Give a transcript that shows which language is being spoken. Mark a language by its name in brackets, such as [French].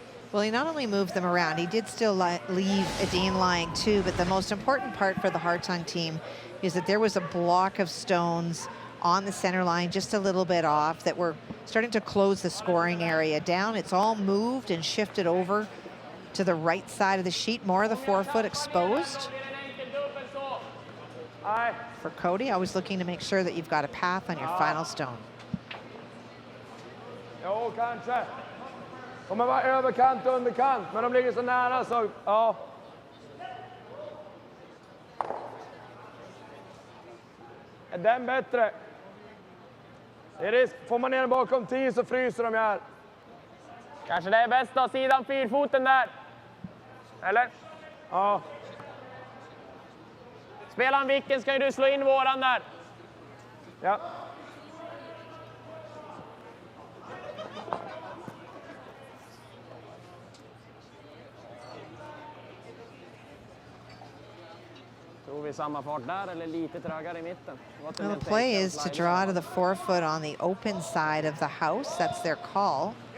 [English] Well, he not only moved them around, he did still leave Edin lying too, but the most important part for the Hartung team is that there was a block of stones on the center line, just a little bit off, that were starting to close the scoring area down. It's all moved and shifted over to the right side of the sheet, more of the 4-foot exposed. For Cody, always looking to make sure that you've got a path on your final stone. [Swedish] Jo, kanske. Kommer vara överkant och underkant, men de ligger så nära så, ja. Är den bättre? Det är risk. Får man ner den bakom 10 så fryser de här. Kanske det är bäst att ha sidan 4-foten där. Eller? Ja. Spelaren vilken ska ju du slå in våran där? Ja. Tror vi samma fart där eller lite trögare i mitten? [English] Well, the play is to draw to the 4-foot on the open side of the house. That's their call.